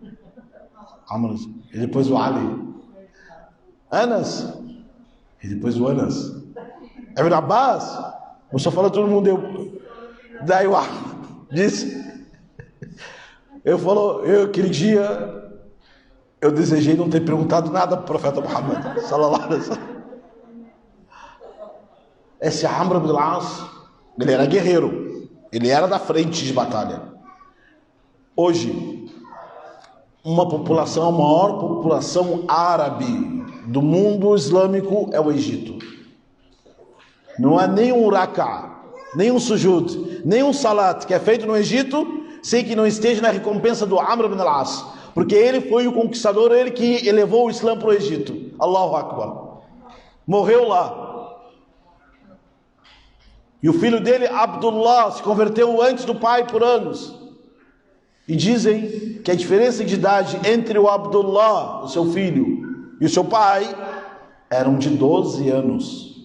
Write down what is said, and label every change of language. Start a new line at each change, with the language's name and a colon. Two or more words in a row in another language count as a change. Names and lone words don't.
Portuguese: E depois o Ali, Anas. E depois o Anas, Ibn Abbas. Eu só falo, todo mundo daí o disse, aquele dia eu desejei não ter perguntado nada para o profeta Muhammad
Arabic: صلى الله عليه وسلم.
Portuguese: Esse Amr ibn al-As, ele era guerreiro, ele era da frente de batalha. Hoje, a maior população árabe do mundo islâmico é o Egito. Não há nenhum raka, nenhum sujud, nenhum salat que é feito no Egito sem que não esteja na recompensa do Amr ibn al-As, porque ele foi o conquistador, ele que elevou o Islã para o Egito.
Arabic: الله أكبر.
Portuguese: Morreu lá. E o filho dele, Abdullah, se converteu antes do pai por anos. E dizem que a diferença de idade entre o Abdullah, o seu filho, e o seu pai eram de 12 anos.